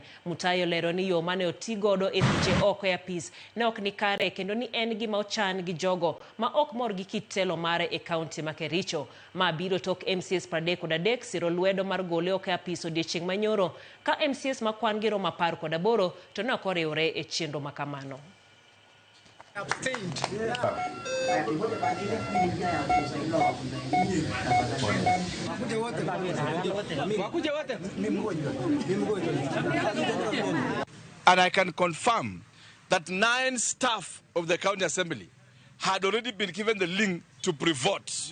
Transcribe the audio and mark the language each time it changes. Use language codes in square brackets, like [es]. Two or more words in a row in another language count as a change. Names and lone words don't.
[luo] Mutai olero ni yo mane otigodo e thiche oko e apis ne ok ni kare kendo ni en gima ochan gi jogo ma ok mor gi kit telo mare e kaunti ma Kericho. Ma biro tok MCAs 33 siro lwedo mar gole oko e apis odiechieng' manyoro ka MCAs ma kwan gi romo 18 to ne ok oriwore e chendo makamano. [en] And I can confirm that 9 staff of the county assembly had already been given the link to pre-vote.